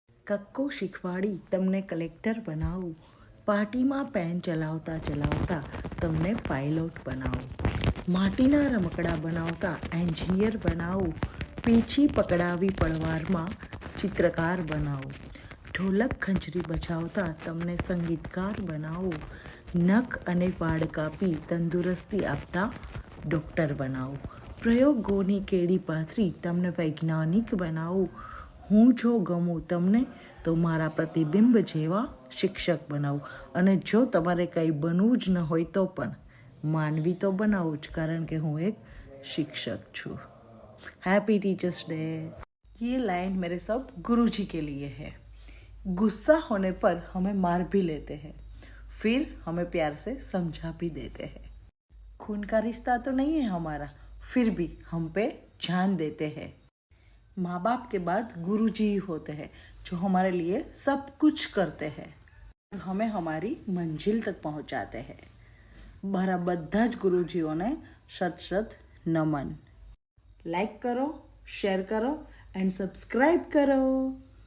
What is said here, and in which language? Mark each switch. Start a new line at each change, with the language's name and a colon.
Gujarati: કક્કો શીખવાડી તમને કલેક્ટર બનાવું, પાર્ટીમાં પેન ચલાવતા ચલાવતા તમને પાયલોટ બનાવું, માટીના રમકડા બનાવતા એન્જિનિયર બનાવું, પીછી પકડાવી પડવારમાં ચિત્રકાર બનાવું, ઢોલક ખંજરી બજાવતા તમને સંગીતકાર બનાવું, નખ અને વાળ કાપી તંદુરસ્તી આપતા ડૉક્ટર બનાવું, પ્રયોગોની કેડી પાથરી તમને વૈજ્ઞાનિક બનાવું, હું જો ગમું તમને તો મારા પ્રતિબિંબ જેવા શિક્ષક બનાવું, અને જો તમારે કંઈ બનવું જ ન હોય તો પણ માનવી તો બનાવું જ, કારણ કે હું એક शिक्षक છું।
Hindi: Happy teachers day. ये लाइन मेरे सब गुरुजी के लिए है। गुस्सा होने पर हमें मार भी लेते हैं, फिर हमें प्यार से समझा भी देते हैं। खून का रिश्ता तो नहीं है हमारा, फिर भी हम पे जान देते हैं। माँ बाप के बाद गुरुजी ही होते हैं जो हमारे लिए सब कुछ करते हैं और हमें हमारी मंजिल तक पहुँचाते हैं।
Gujarati: મારા બધા જ ગુરુજીઓને શત નમન। લાઈક કરો, શેર કરો એન્ડ સબસ્ક્રાઈબ કરો।